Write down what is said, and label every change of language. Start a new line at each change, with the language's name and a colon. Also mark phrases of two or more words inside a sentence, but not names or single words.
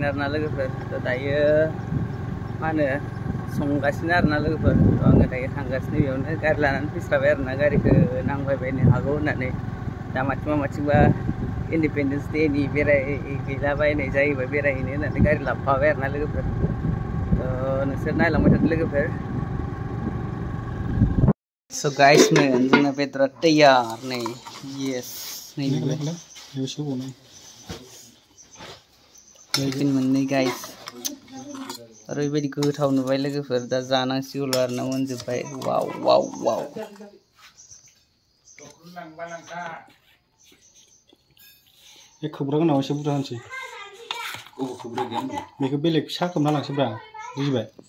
Bodo: आरोना लोगोफोर दायो मा होनो संगासिनो आरोना लोगोफोर आङो दायो थांगासिनो बेयावनो गारि लानानै फैस्राबाय आरोना गारिखौ नांबायबायनो हागौ होननानै दा माथिंबा इन्डिपेन्डेन्स डेनि बेरायहैलाबायनाय जायोबा बेरायहैनो होननानै गारि लाबोफाबाय आरोना लोगोफोर नोंसोर नायलांबाय थादो लोगोफोर
English: So guys man,
Bodo: जोंना बेदरा तैयार नै yes नै चिकेन मोननै guys ओरैबायदि गोथाव नुबाय लोगोफोर दा जानांसिगौल' आरोना मोनजोब्बाय वाव वाव वाव बे खोबग्रा गोनाङाव एसे बुरजा होनसै बेखौ बेलेग फिसा खोबना लांसैब्रा बुजिबाय